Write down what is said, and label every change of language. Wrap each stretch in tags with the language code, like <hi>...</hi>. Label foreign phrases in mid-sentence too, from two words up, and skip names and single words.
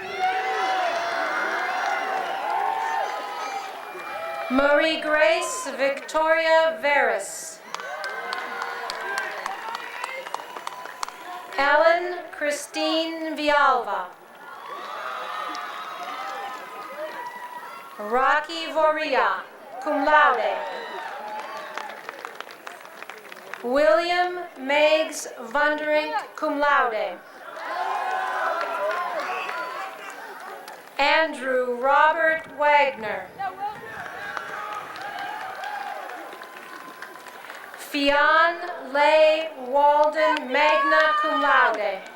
<en>Marie Grace Victoria Veris. Ellen Christine Vialva. Rocky Voria,</en> <la>cum laude.</la> <en>William Meigs Vunderink,</en> <la>cum laude.</la> <en>Andrew Robert Wagner. Fionn Leigh Walden,</en> <la>magna cum laude.</la>